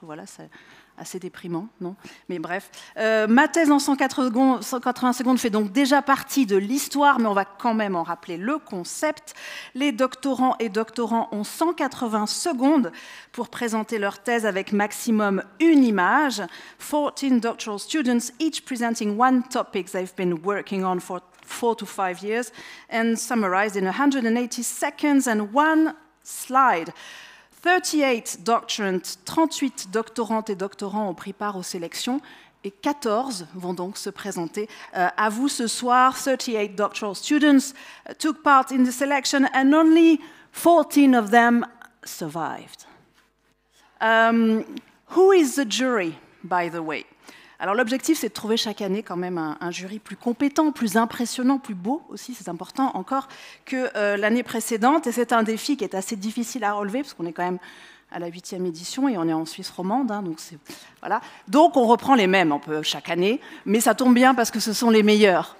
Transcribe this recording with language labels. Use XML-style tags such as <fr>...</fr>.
<fr>Voilà, c'est assez déprimant, non? Mais bref, ma thèse en 180 secondes fait donc déjà partie de l'histoire, mais on va quand même en rappeler le concept. Les doctorants et doctorants ont 180 secondes pour présenter leur thèse avec maximum une image.</fr> <en>14 doctoral students, each presenting one topic they've been working on for 4 to 5 years and summarized in 180 seconds and one slide.</en> <fr>38 doctorants, 38 doctorantes et doctorants ont pris part aux sélections et 14 vont donc se présenter à vous ce soir.</fr> <en>38 doctoral students took part in the selection and only 14 of them survived. Who is the jury, by the way?</en> <fr>Alors l'objectif, c'est de trouver chaque année quand même un jury plus compétent, plus impressionnant, plus beau aussi, c'est important encore, que l'année précédente. Et c'est un défi qui est assez difficile à relever, parce qu'on est quand même à la 8e édition et on est en Suisse romande. Hein, voilà. Donc on reprend les mêmes un peu chaque année, mais ça tombe bien parce que ce sont les meilleurs.</fr>